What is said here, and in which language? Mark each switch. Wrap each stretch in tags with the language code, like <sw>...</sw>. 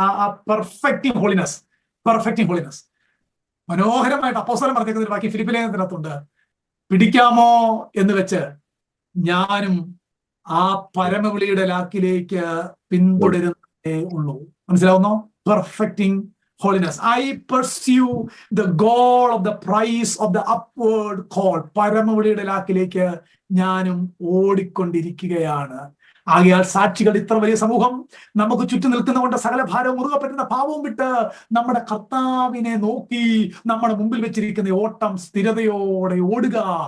<ml>ആ</ml> <en>Perfecting holiness, perfecting holiness.</en> <ml>മനോഹരമായിട്ട് അപ്പോസ്തലൻ പറഞ്ഞിരിക്കുന്ന ഒരു ബാക്കി ഫിലിപ്പിലെ ഇതിനകത്തുണ്ട്. പിടിക്കാമോ എന്ന് വെച്ച് ഞാനും ആ പരമവിളിയുടെ ലാക്കിലേക്ക് പിന്തുടരുന്നേ ഉള്ളൂ. മനസ്സിലാവുന്നോ?</ml> <en>Perfecting holiness. I pursue the goal of the prize of the upward call.</en> <ml>പരമവിളിയുടെ ലാക്കിലേക്ക് ഞാനും ഓടിക്കൊണ്ടിരിക്കുകയാണ്. ആകയാൽ സാക്ഷികൾ, ഇത്ര വലിയ സമൂഹം നമുക്ക് ചുറ്റും നിൽക്കുന്നതുകൊണ്ട് സകല ഭാരവും മുറുകെ പറ്റുന്ന പാവവും വിട്ട് നമ്മുടെ കർത്താവിനെ നോക്കി നമ്മുടെ മുമ്പിൽ വെച്ചിരിക്കുന്ന ഓട്ടം സ്ഥിരതയോടെ ഓടുക.</ml>